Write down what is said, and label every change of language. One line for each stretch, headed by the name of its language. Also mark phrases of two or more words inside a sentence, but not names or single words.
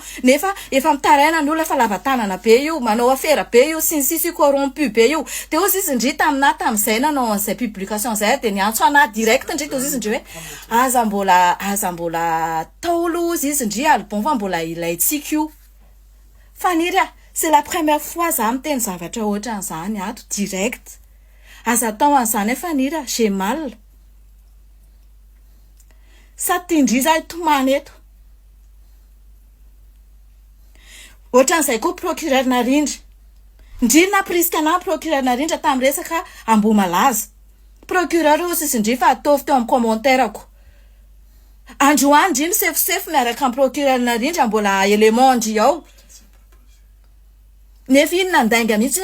Malagasy: nefa efa mitaraina ny olona fa lavatanana be io manao affaire be io sisy corrompu be io de ozy izy ndry tam'izay nanao an'izay publication zay de niantso ana direct ndry tozy izy ndry hoe aza mbola taolo ozy izy ndry Albon fa mbola ilaitsika io faniry
French: c'est la première fois
Malagasy: za miteny zavatra ohatran'izany ato direct aza atao an'izany fanira
French: j'ai mal
Malagasy: sa tindry za tomany eto ohatran'izay koa procureur narindra ndry napriska na procureur narindra tamin'ny resaka Ambohimalaza procureur ozy izy ndry fa ataovy teo amin'ny commentaire-ako androany ndry misefosefo miaraka amin'ny procureur narindra mbola élément ndry ao nefa iny nandainga mihitsy